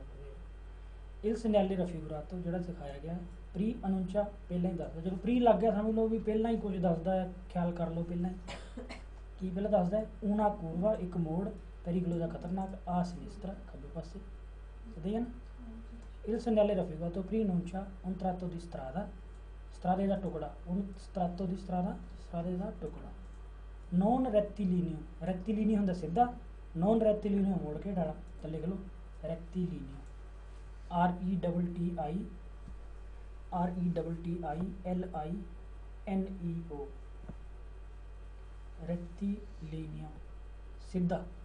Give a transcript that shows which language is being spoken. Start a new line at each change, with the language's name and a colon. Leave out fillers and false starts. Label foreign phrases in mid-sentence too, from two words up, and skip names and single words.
Italian: il segnale raffigurato
Punjabi: ਜੜਾ ਸਿਖਾਇਆ ਗਿਆ
Italian: preannuncia
Punjabi: ਪਹਿਲਾ ਹੀ ਦੱਸਦਾ, ਜੋ ਪ੍ਰੀ ਲੱਗ ਗਿਆ ਸਮਝ ਲੋ ਭੀ ਪਹਿਲਾ ਹੀ ਕੁਝ ਦੱਸਦਾ ਹੈ, ਖ਼ਿਆਲ ਕਰ ਲੋ ਪਹਿਲਾ ਕੀ ਪਹਿਲਾ ਦੱਸਦਾ ਹੈ
Italian: una curva
Punjabi: ਇੱਕ ਮੋੜ, ਪੇਰੀਕੋਲੋ ਕਾ ਖ਼ਤਰਨਾਕ,
Italian: a sinistra
Punjabi: ਖੱਬੇ ਪਾਸੇ, ਸਹੀ ਹੈ ਨਾ।
Italian: il segnale raffigurato preannuncia un trato di strada, strade
Punjabi: ਕਾ ਟੁਕੜਾ,
Italian: उन strato di strada, strade
Punjabi: ਕਾ ਟੁਕੜਾ।
Italian: non rettilineo, rettilineo
Punjabi: ਹੁੰਦਾ ਸਿੱਧਾ,
Italian: non rettilineo
Punjabi: ਮੋੜ ਕੇ ਡਾਲਾ, ਤਾਂ ਲਿਖ ਲੋ
Italian: rettilineo, RETTILINEO, rettilineo
Punjabi: सीधा।